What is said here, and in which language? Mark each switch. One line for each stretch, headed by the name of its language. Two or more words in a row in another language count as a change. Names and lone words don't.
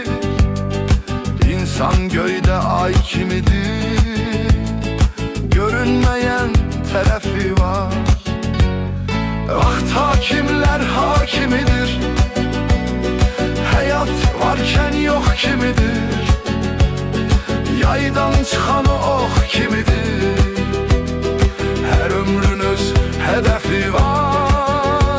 Azerbaijani: İnsan göyde ay kimidir, görünmeyen tərəfi var.
Turkish: Vaxt hakimler hakimidir, hayat varken yok kimidir.
Azerbaijani: Yaydan çıxan o ox kimidir.
Turkish: Her ömrünüz hedefi var.